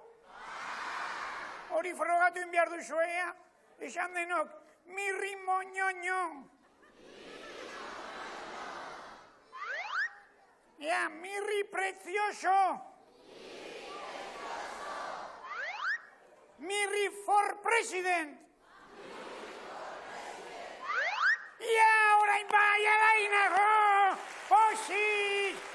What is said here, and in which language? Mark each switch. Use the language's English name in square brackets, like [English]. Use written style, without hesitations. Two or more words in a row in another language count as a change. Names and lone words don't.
[Basque] Hori frogatu inbiar duzuea, esan denok, mirri moñoño. [Spanish] Ya, mirri precioso. [English] Mirri for president. [Spanish] Ya, [Basque] orain bai, alainago, posi.